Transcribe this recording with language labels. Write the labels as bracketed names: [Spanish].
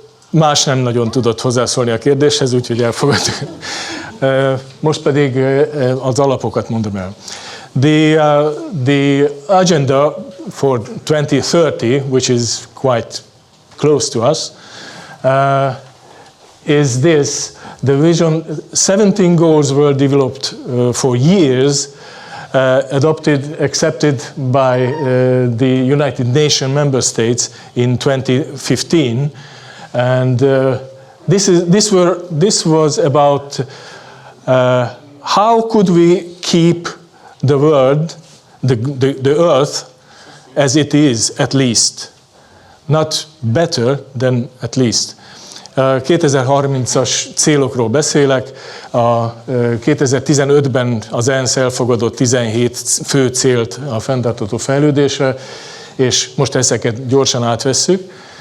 [Hungarian] Más nem nagyon tudott hozzászólni a kérdéshez, úgyhogy elfogadtuk. Most pedig az alapokat mondom el. [English] The agenda for 2030, which is quite close to us, is this. The vision, 17 goals were developed for years, adopted, accepted by the United Nations member states in 2015, and this was about how could we keep the world, the Earth, as it is, at least, not better than at least. [Hungarian] 2030-as célokról beszélek, a 2015-ben az ENSZ elfogadott 17 fő célt a fenntartható fejlődésre, és most ezeket gyorsan átvesszük.